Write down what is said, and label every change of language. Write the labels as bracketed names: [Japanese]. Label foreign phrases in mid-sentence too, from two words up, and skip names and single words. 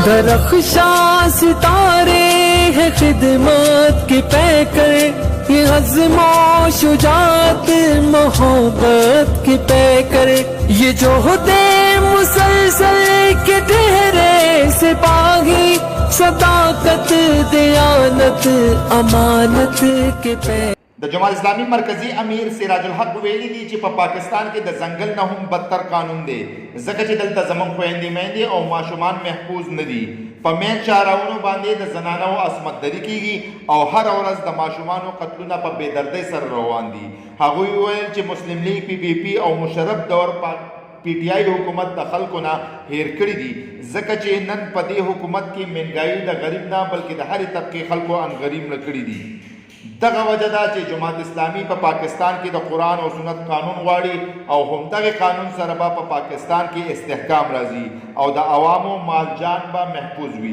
[Urdu] درخشاں ستارے ہے خدمت کے پیکر، یہ عزم و شجاعت محبت کے پیکر، یہ جوہد مسلسل کے ٹھہرے سپاہی، صداقت دیانت امانت کے پیکر. [Pashto] د جماعت اسلامی مرکزی امیر سراج الحق ویلی دی چې په پاکستان کې د ځنګل نه هم بدتر قانون دی، ځکه چې دلته زموږ خویندې میندې او ماشومان محفوظ نه دي. په مین شاهراونو باندې د زنانو عصمت دری کیږي او هر ورځ د ماشومانو قتلونه په بېدردۍ سره روان دي. هغوی وویل چې مسلم لیگ PPP او مشرف دور PTI حکومت د خلکو نه هیر کړي دي، ځکه چې نن په دې حکومت کې مهنګایي د غریب نه بلکې د هرې طبقې خلکو ان غریب نه کړي دي. دغه وجه ده چې جماعت اسلامی په پاکستان کې د قرآن او سنت قانون غواړي او همدغه قانون سره به په پاکستان کې استحکام راځي او د عوامو مال جان به محفوظ وي.